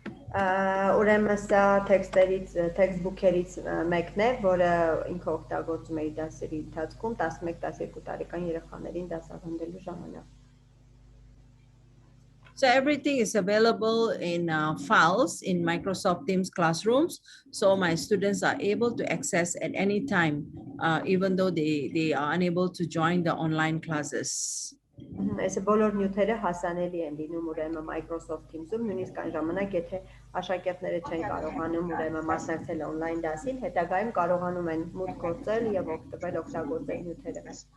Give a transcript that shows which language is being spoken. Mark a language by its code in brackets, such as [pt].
[hy] Ուրեմն սա textbook-երից մեկն է, որը ինքը օգտագործում է իր դասերի ընթացքում 11-12 տարեկան երեխաներին դասավանդելու ժամանակ։ [en] So everything is available in files in Microsoft Teams classrooms. So my students are able to access at any time, even though they are unable to join the online classes. [hy] Այսը բոլոր նյութերը հասանելի են լինում ուրեմն Microsoft Teams-ում, նույնիսկ այն ժամանակ, եթե աշակերտները չեն կարողանում ուրեմն մասնակցել on-line դասին, հետագայում կարողանում են մուտք գործել եւ օգտագործել նյութերը։